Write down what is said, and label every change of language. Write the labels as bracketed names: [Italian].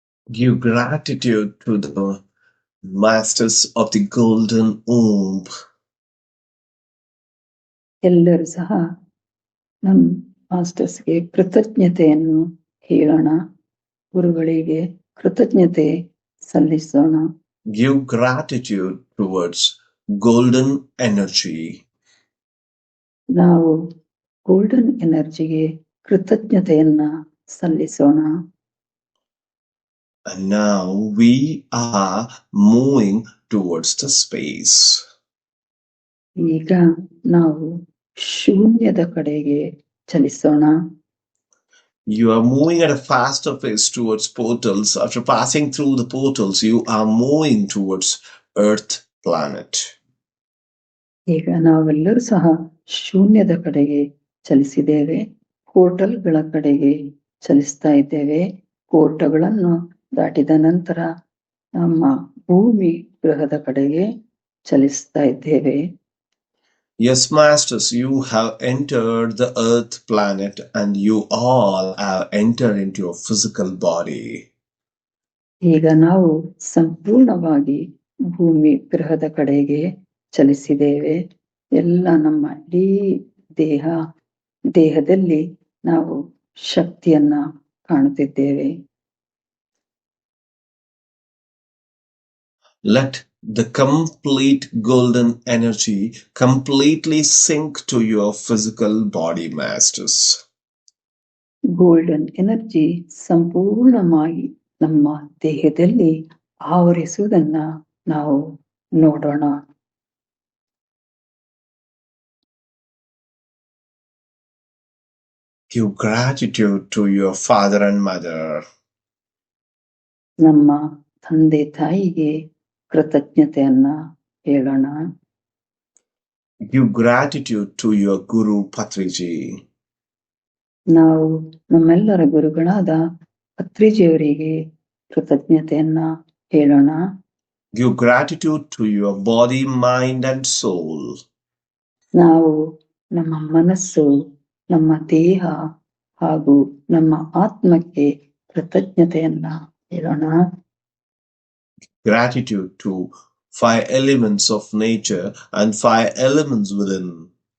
[English] Give gratitude to the masters of the golden womb. [Kannada] ಎಲ್ಲರೂ ಸಹ ನಮ್ಮ ಮಾಸ್ಟರ್ಸ್ಗೆ ಕೃತಜ್ಞತೆಯನ್ನು ಹೇಳೋಣ. ಗುರುಗಳಿಗೆ ಕೃತಜ್ಞತೆ ಸಲ್ಲಿಸೋಣ. [English] Give gratitude towards golden energy. [Kannada] ನಾವು golden ಎನರ್ಜಿಗೆ ಕೃತಜ್ಞತೆಯನ್ನ ಸಲ್ಲಿಸೋಣ. [English] And now we are moving towards the space. [Kannada] ಈಗ ನಾವು ಶೂನ್ಯದ ಕಡೆಗೆ ಚಲಿಸೋಣ. [English] You are moving at a faster pace towards portals. After passing through the portals, you are moving towards Earth planet. [Kannada] ಈಗ ನಾವೆಲ್ಲರೂ ಸಹ ಶೂನ್ಯದ ಕಡೆಗೆ ಚಲಿಸಿದ್ದೇವೆ. ಪೋರ್ಟಲ್ಗಳ ಕಡೆಗೆ ಚಲಿಸ್ತಾ ಇದ್ದೇವೆ. ಪೋರ್ಟಲ್ಗಳನ್ನು ದಾಟಿದ ನಂತರ ನಮ್ಮ ಭೂಮಿ ಗ್ರಹದ ಕಡೆಗೆ ಚಲಿಸ್ತಾ ಇದ್ದೇವೆ. [English] Yes, masters, you have entered the Earth planet and you all have entered into your physical body. [Kannada] ಈಗ ನಾವು ಸಂಪೂರ್ಣವಾಗಿ ಭೂಮಿ ಗ್ರಹದ ಕಡೆಗೆ ಚಲಿಸಿದ್ದೇವೆ. ಎಲ್ಲ ನಮ್ಮ ಇಡೀ ದೇಹದಲ್ಲಿ ನಾವು ಶಕ್ತಿಯನ್ನ ಕಾಣುತ್ತಿದ್ದೇವೆ. [English] Let the complete golden energy completely sink to your physical body, masters. [Kannada] Golden energy ಸಂಪೂರ್ಣವಾಗಿ ನಮ್ಮ ದೇಹದಲ್ಲಿ ಆವರಿಸುವುದನ್ನ ನಾವು ನೋಡೋಣ. [English] Give gratitude to your father and mother. [Kannada] ನಮ್ಮ ತಂದೆ ತಾಯಿಗೆ ಕೃತಜ್ಞತೆಯನ್ನ ಹೇಳೋಣ. [English] Give gratitude to your Guru Patriji. [Kannada] ನಾವು ನಮ್ಮೆಲ್ಲರ ಗುರುಗಳಾದ ಪತ್ರಿಜಿಯವರಿಗೆ ಕೃತಜ್ಞತೆಯನ್ನ ಹೇಳೋಣ. [English] Give gratitude to your body, mind, and soul. [Kannada] ನಾವು ನಮ್ಮ ಮನಸ್ಸು, ನಮ್ಮ ದೇಹ ಹಾಗೂ ನಮ್ಮ ಆತ್ಮಕ್ಕೆ ಕೃತಜ್ಞತೆಯನ್ನ ಹೇಳೋಣ. [English] Gratitude to 5 elements of nature and 5 elements within.